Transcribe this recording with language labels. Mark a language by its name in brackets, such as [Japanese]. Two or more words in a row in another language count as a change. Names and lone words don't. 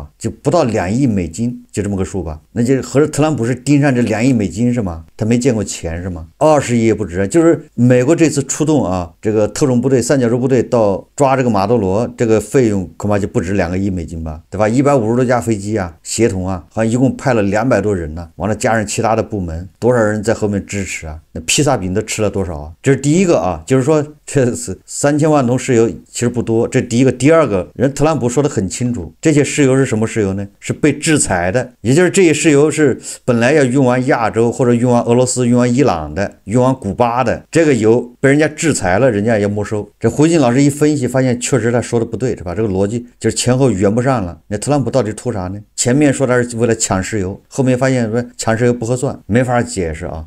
[Chinese] 就不到2億美金，就這麼個數吧。那就合着特朗普是盯上這2億美金是嗎？他沒見過錢是嗎？20億也不止，就是美國這次出動啊，這個特種部隊三角洲部隊到抓這個馬杜羅，這個費用恐怕就不止2個億美金吧，對吧？150多架飛機啊，協同啊，好像一共派了200多人呢，完了加上其他的部門，多少人在後面支持啊？那披薩餅都吃了多少啊？這是第一個啊，就是說這是3000萬桶石油其實不多，這第一個。第二個人特朗普說得很清楚，這些石油是什麼石油呢？是被制裁的，也就是这些石油是本來要運往亞洲或者運往俄羅斯、運往伊朗的、運往古巴的，這個油被人家制裁了，人家也沒收。這胡錦老師一分析，發現確實他說的不對，是吧？這個邏輯就是前後圓不上了。那特朗普到底圖啥呢？前面說他是為了搶石油，後面發現說搶石油不合算，沒法解釋啊。